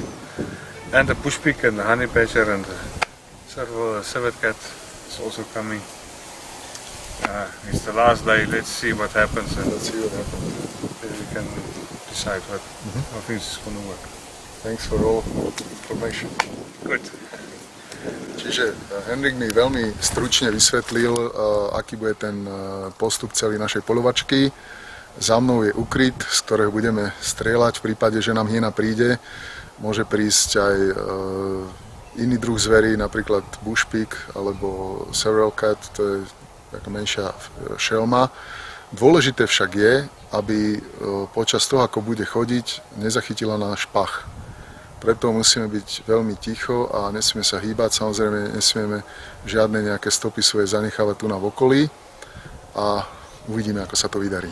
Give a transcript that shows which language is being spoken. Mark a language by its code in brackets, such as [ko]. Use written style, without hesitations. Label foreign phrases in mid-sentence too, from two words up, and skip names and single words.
[en] And the bush pig and the honey badger and the civet cat is also coming. It's the last day, let's see what happens and Let's see what happens. then we can decide how things is going to work. Thanks for all information. Good. [sk] Čiže Henrik mi veľmi stručne vysvetlil, aký bude ten postup celej našej poľovačky. Za mnou je ukryt, z ktorého budeme strieľať v prípade, že nám hyena príde. Môže prísť aj iný druh zverí, napríklad [en] bush pig [sk] alebo [en] several cat, [sk] to je taká menšia šelma. Dôležité však je, aby počas toho, ako bude chodiť, nezachytila náš pach. Preto musíme byť veľmi ticho a nesmieme sa hýbať. Samozrejme nesmieme žiadne nejaké stopy svoje zanechávať tu na okolí a uvidíme, ako sa to vydarí.